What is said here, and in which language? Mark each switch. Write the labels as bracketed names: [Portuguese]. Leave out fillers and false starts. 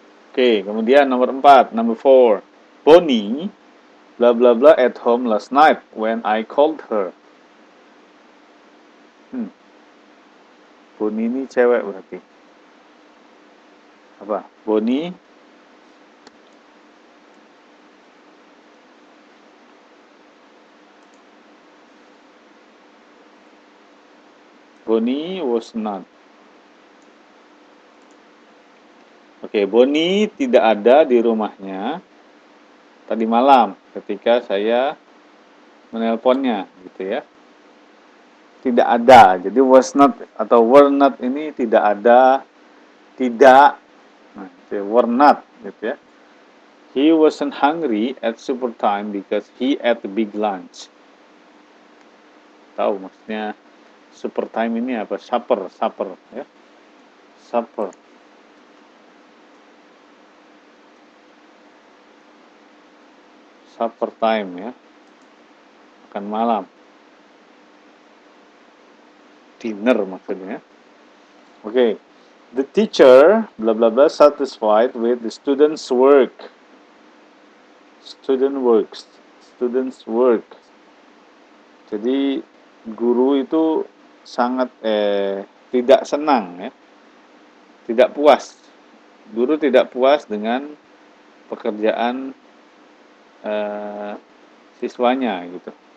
[Indonesian] Oke, kemudian nomor 4, [English] number 4. Bonnie, bla bla bla, at home last night when I called her. [Indonesian] Bonnie ini cewek berarti. Apa? [English] Bonnie was not. [Indonesian] Oke, Bonnie tidak ada di rumahnya tadi malam ketika saya menelponnya, gitu ya. Tidak ada. Jadi was not atau were not ini tidak ada, tidak. Nah, were not, gitu ya. [English] He wasn't hungry at supper time because he ate a big lunch. [Indonesian] Tahu maksudnya supper time ini apa? Supper, ya. Supper. Supper time, ya. Makan malam. Dinner maksudnya. Oke. [English] The teacher, bla bla bla, satisfied with the students' work. Students' work. [Indonesian] Jadi guru itu sangat tidak senang, ya. Tidak puas. Guru tidak puas dengan pekerjaan siswanya, gitu.